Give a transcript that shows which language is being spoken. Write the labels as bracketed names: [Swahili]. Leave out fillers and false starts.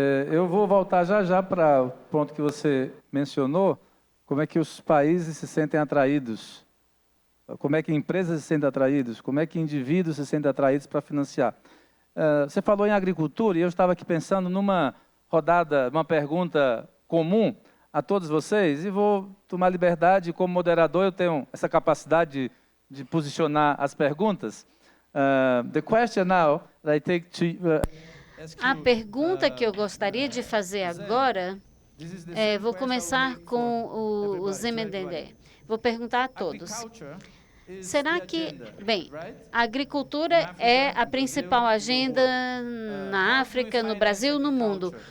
[Portuguese] Eu vou voltar já para o ponto que você mencionou, como é que os países se sentem atraídos, como é que empresas se sentem atraídas, como é que indivíduos se sentem atraídos para financiar. Você falou em agricultura e eu estava aqui pensando numa rodada, uma pergunta comum a todos vocês e vou tomar liberdade, como moderador eu tenho essa capacidade de posicionar as perguntas. [English] The question now that I take to... [Portuguese] A pergunta que eu gostaria de fazer agora, vou começar com o Zemedende. Vou perguntar a todos. Será que, bem, a agricultura é a principal agenda na África, no Brasil, no mundo?